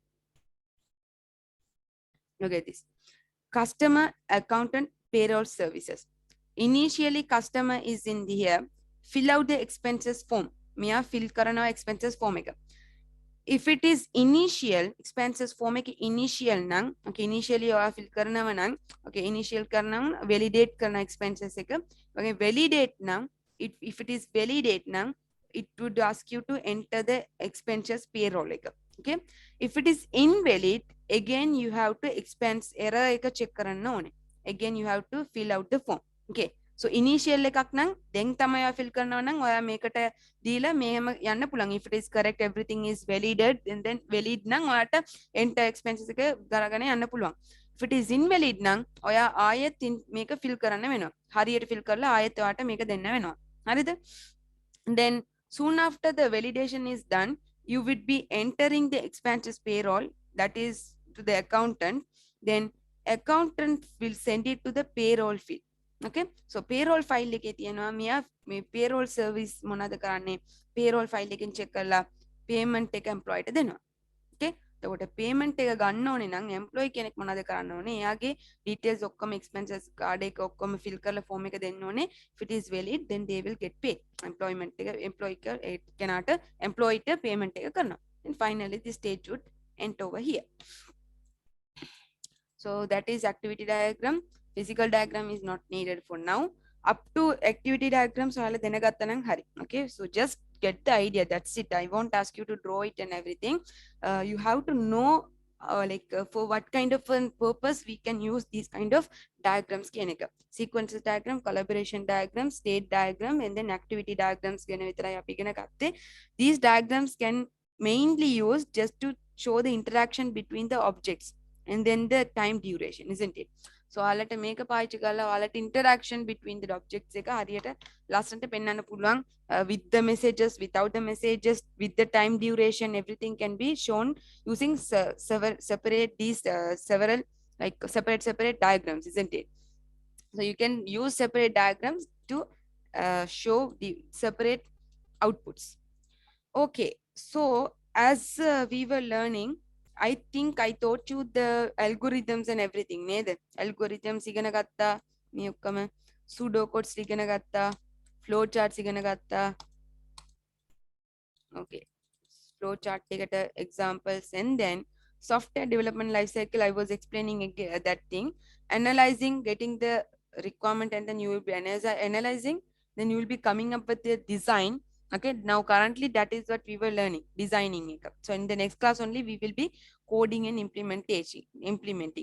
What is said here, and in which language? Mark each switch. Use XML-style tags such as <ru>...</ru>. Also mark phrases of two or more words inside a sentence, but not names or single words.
<en>Look at this. Customer, accountant, payroll services. Initially, customer is in here. Fill out the expenses form.</en> <si>Mia fill karana</si> <en>expenses form</en> <si>එක.</si> <en>If it is initial, expenses form එක initial nang, okay, initially ඔයා fill</en> <si>කරනව නම්,</si> <en>okay, initial කරනම් validate කරන expenses එක. Okay, validate නම්, if it is validate නම්, it would ask you to enter the expenses payroll එක. Okay, if it is invalid, again you have to expense error එක check</en> <si>කරන්න ඕනේ.</si> <en>Again you have to fill out the form.</en> <si>Okay, so initial එකක් නම් දැන් තමයි ඔයා fill කරනවා නම් ඔයා මේකට දීලා මෙහෙම යන්න පුළුවන්.</si> <en>If it is correct, everything is valided, and then valid</en> <si>නම් ඔයාට</si> <en>enter expenses</en> <si>එක ගරගෙන යන්න පුළුවන්.</si> <en>If it is invalid</en> <si>නම් ඔයා ආයෙත් මේක fill කරන්න වෙනවා. හරියට fill කරලා ආයෙත් ඔයාට මේක දෙන්න වෙනවා. හරිද?</si> <en>Then soon after the validation is done, you would be entering the expenses payroll, that is to the accountant. Then accountant will send it to the payroll field.</en> <si>Okay, so</si> <en>payroll file</en> <si>එකේ තියෙනවා මියා මේ</si> <en>payroll service</en> <si>මොනවද කරන්නේ,</si> <en>payroll file</en> <si>එකෙන් check කරලා payment එක employee ට දෙනවා. Okay, එතකොට payment එක ගන්න ඕනේ නම් employee කෙනෙක් මොනවද කරන්න ඕනේ, එයාගේ details ඔක්කොම</si> <en>expenses card</en> <si>එක ඔක්කොම fill කරලා form එක දෙන්න ඕනේ.</si> <en>If it is valid, then they will get paid.</en> <si>Employment එක employee කෙනාට employee ට payment එක කරනවා.</si> <en>And finally this stage would end over here. So that is activity diagram. Physical diagram is not needed for now. Up to activity diagram</en> <si>සෝල දැනගත්ත නම් හරි.</si> <en>Okay, so just get the idea, that's it. I won't ask you to draw it and everything. You have to know for what kind of purpose we can use these kind of diagrams keneka. Sequences diagram, collaboration diagram, state diagram, and then activity diagrams</en> <si>ගැන විතරයි අපි ඉගෙන ගත්තේ.</si> <en>These diagrams can mainly use just to show the interaction between the objects and then the time duration, isn't it?</en> <si>so ඔයාලට මේක පාවිච්චි කරලා ඔයාලට</si> <en>interaction between the objects</en> <si>එක හරියට ලස්සනට පෙන්වන්න පුළුවන්.</si> <en>With the messages, without the messages, with the time duration, everything can be shown using separate these several like separate diagrams, isn't it? So you can use separate diagrams to show the separate outputs. Okay, so as we were learning, I think I taught you the algorithms and everything.</en> <si>නේද? Algorithms ඉගෙන ගත්තා. මේ ඔක්කොම</si> <en>pseudo codes</en> <si>ඉගෙන ගත්තා.</si> <en>Flow charts</en> <si>ඉගෙන ගත්තා.</si> <en>Okay, flow chart එකට examples, and then software development life cycle. I was explaining that thing, analyzing, getting the requirement, and then you will be analyzing, then you will be coming up with the design. Okay, now currently that is what we were learning, designing it. So in the next class only we will be coding and implementing.</en>